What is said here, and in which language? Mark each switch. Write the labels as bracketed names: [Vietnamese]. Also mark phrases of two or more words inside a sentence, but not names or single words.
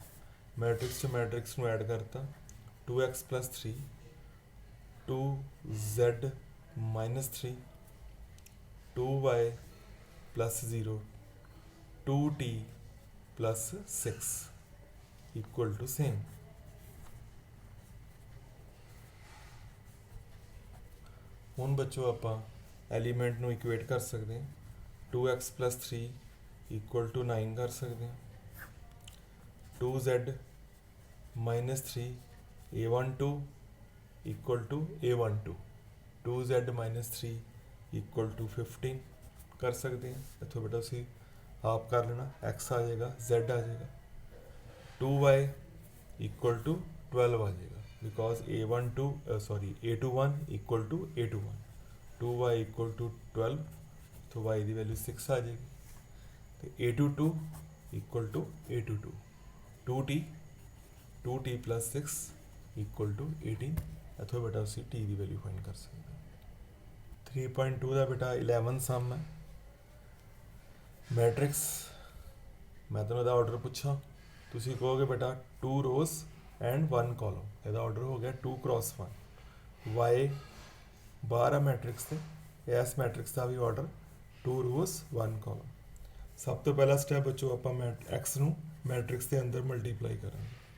[Hindi] मैट्रिक्स से मैट्रिक्स में ऐड करता 2x + 3 2z - 3 2y प्लस 0 2t प्लस 6 [English] equal to same. [Punjabi] ਹੁਣ ਬੱਚੋ ਆਪਾਂ ਐਲੀਮੈਂਟ ਨੂੰ ਇਕੁਏਟ ਕਰ ਸਕਦੇ ਹਾਂ 2x + 3 = 9 ਕਰ ਸਕਦੇ ਹਾਂ 2z - 3 a12 = a12 2z - 3 = 15 ਕਰ ਸਕਦੇ ਹਾਂ। ਇੱਥੋਂ ਬੇਟਾ ਤੁਸੀਂ ਆਪ ਕਰ ਲੈਣਾ x ਆ ਜਾਏਗਾ z ਆ ਜਾਏਗਾ 2y = 12 ਆ ਜਾਏਗਾ because a21 = a21 2y = 12 तो y ਦੀ ਵੈਲਿਊ 6 ਆ ਜਾਏਗੀ ਤੇ a22 = a22 2t plus 6 = 18 ਇੱਥੋਂ ਬੇਟਾ ਤੁਸੀਂ t ਦੀ ਵੈਲਿਊ ਫਾਈਂਡ ਕਰ ਸਕਦੇ ਹੋ 3.2 ਦਾ ਬੇਟਾ 11 ਸਮ ਹੈ ਮੈਟ੍ਰਿਕਸ ਮੈਂ ਤੁਹਾਨੂੰ ਇਹਦਾ ਆਰਡਰ ਪੁੱਛਾਂ ਤੁਸੀਂ ਕਹੋਗੇ ਬੇਟਾ [English] 2 rows and 1 column [Punjabi] ਇਹਦਾ ਆਰਡਰ ਹੋ ਗਿਆ 2 × 1 y ਬਾਹਰ ਆ ਮੈਟ੍ਰਿਕਸ ਤੇ ਇਸ ਮੈਟ੍ਰਿਕਸ ਦਾ ਵੀ ਆਰਡਰ [English] 2 rows 1 column [Punjabi] ਸਭ ਤੋਂ ਪਹਿਲਾ ਸਟੈਪ ਬੱਚੋ ਆਪਾਂ x ਨੂੰ ਮੈਟ੍ਰਿਕਸ ਦੇ ਅੰਦਰ ਮਲਟੀਪਲਾਈ ਕਰਾਂਗੇ